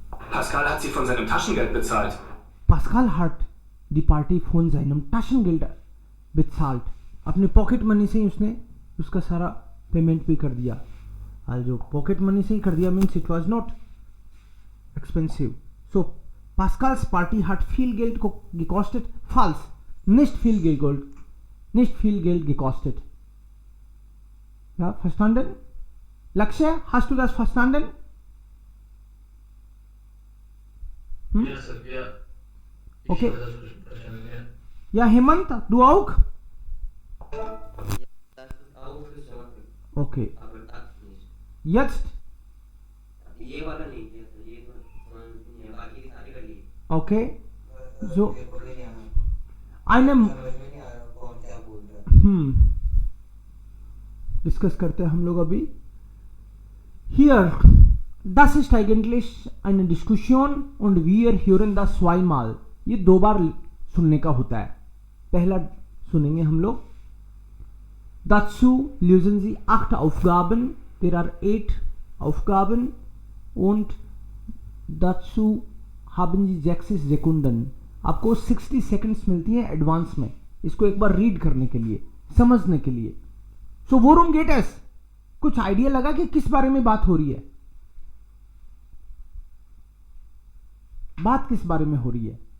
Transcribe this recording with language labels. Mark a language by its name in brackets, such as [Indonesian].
[German] Pascal hat sie von seinem Taschengeld bezahlt. Pascal hat die Party von seinem Taschengeld bezahlt. [Hindi] अपने pocket money से ही उसने उसका सारा payment भी कर दिया. Also पॉकेट मनी से ही कर दिया [English] means it was not expensive. [German] So Pascals Party hat viel Geld gekostet. Falsch. Nicht viel Geld gekostet. Ja, verstanden? Lakshya, hast du das verstanden? Ja, Sir, ja. Ich Okay. habe das verstanden, ja. Ja, Hemant, du auch? Das ist auch verstanden. Okay. Aber das nicht. Jetzt? [Hindi] ये वाला नहीं किया था, ये तो समझ नहीं है, बाकी की सारी कर ली. [German] Okay. So, [Hindi] मेरे को भी नहीं आया, [German] eine [Hindi] समझ में नहीं आ रहा कौन क्या बोल रहा है. डिस्कस करते हैं हम लोग अभी. [German] Hier, das ist eigentlich eine Diskussion und wir hören das zweimal. [Hindi] ये दो बार सुनने का होता है. पहला सुनेंगे हम लोग. [German] Dazu lösen Sie 8 Aufgaben. [English] There are 8 [German] Aufgaben und dazu haben Sie 60 Sekunden. [Hindi] आपको 60 seconds मिलती है एडवांस में इसको एक बार रीड करने के लिए, समझने के लिए. सो वोरूम गेटस, कुछ आइडिया लगा कि किस बारे में बात हो रही है? बात किस बारे में हो रही है?